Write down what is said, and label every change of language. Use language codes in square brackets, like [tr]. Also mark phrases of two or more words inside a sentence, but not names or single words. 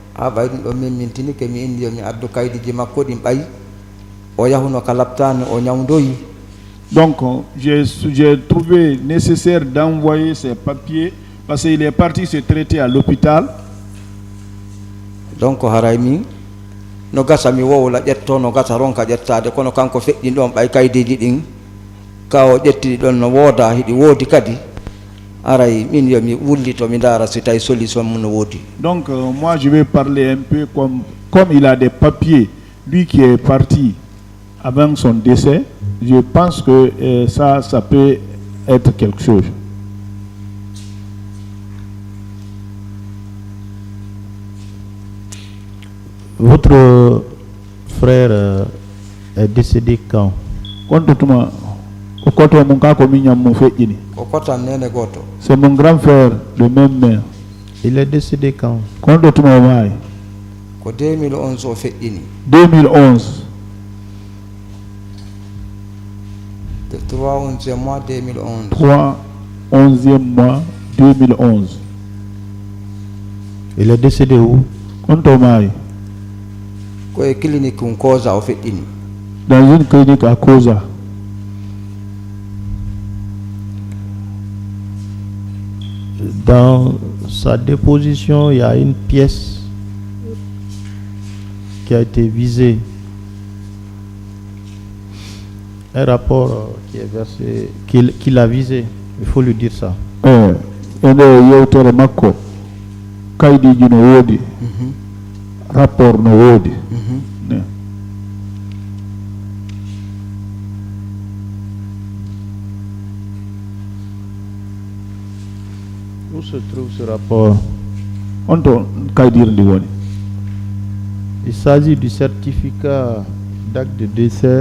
[fr] donc j'ai trouvé nécessaire d'envoyer ces papiers parce qu'il est parti se traiter à l'hôpital. [ff] Donc no gasa mi wowla ƴetto no gasa ronka ƴettade kono kanko feƴƴin ɗon ɓay kaydeji ɗin ka o ƴettidi ɗon no wooda hiɗi woodi kadi aray min yomi wullito mi ndara si tawi solution mum no woodi. [fr] Donc moi je vais parler un peu comme il a des papiers, lui qui est parti avant son décès, je pense que ça peut être quelque chose. Votre frère est décédé quand? C'est mon grand frère, le même mère. Il est décédé quand? [ff] 2011 o feƴƴini. [fr] 2011. Le 3 11e mois 2011. 3 11e mois 2011. Il est décédé où? [ff] Koye clinique Koza o feƴƴini. [fr] Dans une clinique à Koza. Dans sa déposition, il y a une pièce qui a été visée. Un rapport qui est versé, qu'il a visé. Il faut lui dire ça. [ff] Rapport no wodi. [fr] Où se trouve ce rapport? Il s'agit du certificat d'acte de décès.